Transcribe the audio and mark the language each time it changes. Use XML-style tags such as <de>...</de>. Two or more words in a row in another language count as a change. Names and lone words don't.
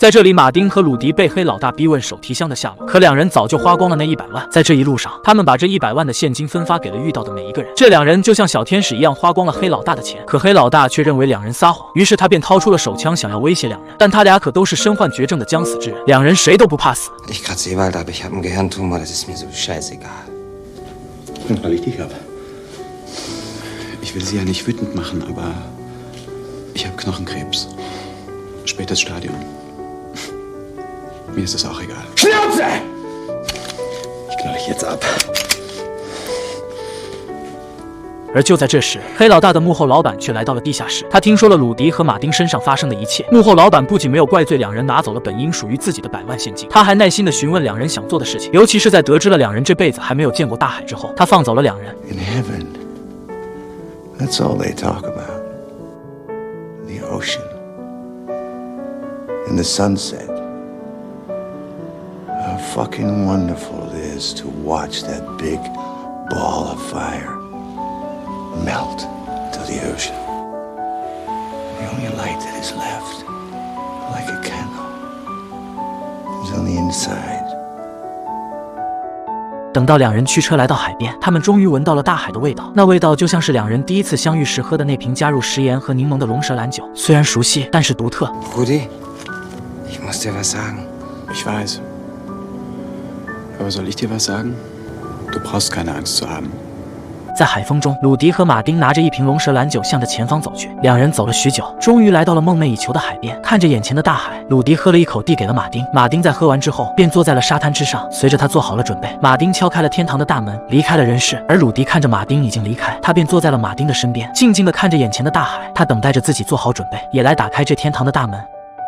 <zh>在这里，马丁和鲁迪被黑老大逼问手提箱的下落，可两人早就花光了那100万。在这一路上，他们把这100万的现金分发给了遇到的每一个人。这两人就像小天使一样花光了黑老大的钱，可黑老大却认为两人撒谎，于是他便掏出了手枪想要威胁两人，但他俩可都是身患绝症的将死之人，两人谁都不怕死。</zh> <de>Ich kratze überall ab, ich habe einen Gehirntumor, das ist mir so scheißegal. Und weil ich dich habe. Ich will Sie ja nicht wütend machen, aber ich habe Knochenkrebs. Spätes Stadium. Mir ist es auch egal. Schnauze! Ich knall dich jetzt ab.</de> <zh>而就在这时，黑老大的幕后老板却来到了地下室。他听说了鲁迪和马丁身上发生的一切。幕后老板不仅没有怪罪两人拿走了本应属于自己的100万现金，他还耐心地询问两人想做的事情。尤其是在得知了两人这辈子还没有见过大海之后，他放走了两人。</zh> <en>In heaven, that's all they talk about. The ocean. And the sunset. How fucking wonderful it is to watch that big ball of fire melt to the ocean. The only light that is left, like a candle, is on the inside.</en> <zh>等到两人驱车来到海边，他们终于闻到了大海的味道。那味道就像是两人第一次相遇时喝的那瓶加入食盐和柠檬的龙舌兰酒，虽然熟悉，但是独特。</zh> <de>Rudi, ich muss dir was sagen. Ich weiß. Aber soll ich dir was sagen? Du brauchst keine Angst zu haben.</de> <zh>在海风中，鲁迪和马丁拿着一瓶龙舌兰酒向着前方走去。两人走了许久，终于来到了梦寐以求的海边。看着眼前的大海，鲁迪喝了一口，递给了马丁。马丁在喝完之后，便坐在了沙滩之上。随着他做好了准备，马丁敲开了天堂的大门，离开了人世。而鲁迪看着马丁已经离开，他便坐在了马丁的身边，静静地看着眼前的大海。他等待着自己做好准备，也来打开这天堂的大门。</zh>